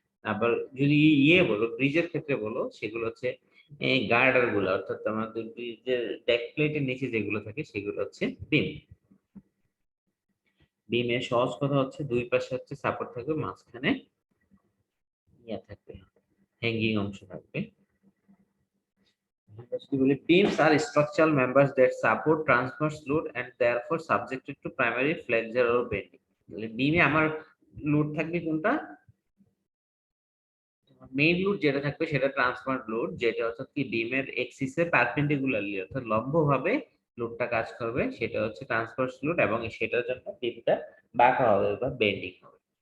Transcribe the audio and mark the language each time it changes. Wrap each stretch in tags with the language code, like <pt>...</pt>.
<bn>আবার যদি বলো, ব্রিজের ক্ষেত্রে বলো, সেগুলো হচ্ছে এই গার্ডার গুলো, অর্থাৎ তোমাদের ব্রিজের ডেক প্লেটের নিচে যেগুলো থাকে সেগুলো হচ্ছে বিম। বিমের সহজ কথা হচ্ছে দুই পাশে হচ্ছে সাপোর্ট থাকবে, মাঝখানে থাকবে, হ্যাঙ্গিং অংশ থাকবে।</bn> <en>Beams are structural members that support transverse load and therefore subjected to primary flexure or bending.</en> <bn>বিমে আমার লোড থাকবে কোনটা? মেইন লোড যেটা থাকবে সেটা ট্রান্সফার লোড, যেটা অর্থাৎ কি বিমের এক্সিসে পারপেন্ডিকুলারলি অর্থাৎ লম্বভাবে লোডটা কাজ করবে, সেটা হচ্ছে ট্রান্সভার্স লোড, এবং সেটার জন্য বিমটা বাঁকা হবে বা বেন্ডিং হবে।</bn>